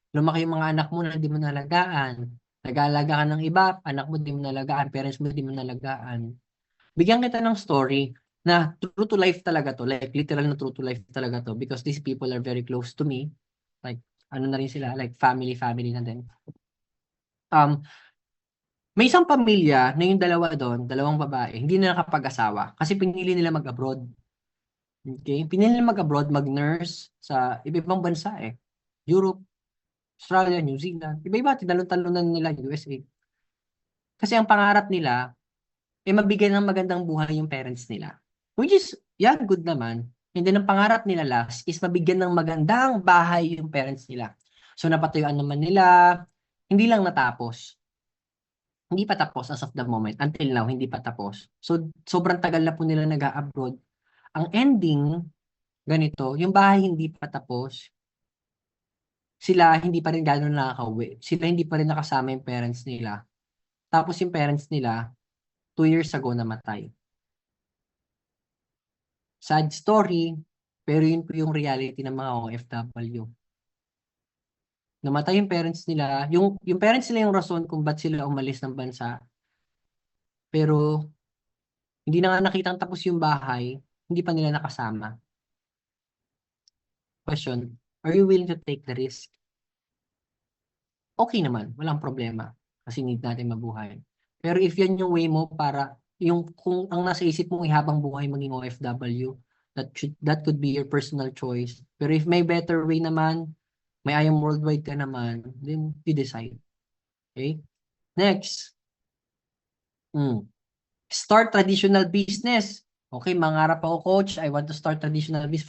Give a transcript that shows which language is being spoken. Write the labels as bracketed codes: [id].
[tl] Lumaki yung mga anak mo na hindi mo nalagaan. Nag-aalaga ka ng iba, anak mo di mo nalagaan, parents mo di mo nalagaan. Bigyan kita ng story na true to life talaga to, like literal na true to life talaga to [en] because these people are very close to me. [tl] Like, ano na rin sila, like family na din. May isang pamilya na yung dalawa doon, dalawang babae, hindi na nakapag-asawa kasi pinili nila mag-abroad. Okay? Pinili nila mag-abroad, mag-nurse sa iba-ibang bansa eh. Europe, Australia, New Zealand, iba-iba, tinalon-talonan nila USA. Kasi ang pangarap nila, mabigyan ng magandang buhay yung parents nila. [en] Which is, yeah, good [tl] naman. And then ang pangarap nila last is mabigyan ng magandang bahay yung parents nila. So napatuyuan naman nila, hindi lang natapos. Hindi pa tapos [en] as of the moment. [tl] Until now, hindi pa tapos. So sobrang tagal na po nila nag-abroad. Ang ending, ganito, yung bahay hindi pa tapos, sila hindi pa rin gano'n nakakauwi. Sila hindi pa rin nakasama yung parents nila. Tapos yung parents nila, 2 years ago namatay. [en] Sad story, [tl] pero yun po yung reality ng mga OFW. Namatay yung parents nila. Yung parents nila yung rason kung ba't sila umalis ng bansa. Pero hindi na nga nakitang tapos yung bahay, hindi pa nila nakasama. [en] Question, are you willing to take the risk? [tl] Okay naman, walang problema. Kasi need natin mabuhay. Pero if yan yung way mo para, kung ang nasa isip mo ay habang buhay maging OFW, [en] That could be your personal choice. [tl] Pero if may better way naman, may I am worldwide ka naman, [en] then you decide. Okay? Next. Start traditional business. Okay, [tl] mangarap ako, [en] coach, I want to start traditional business.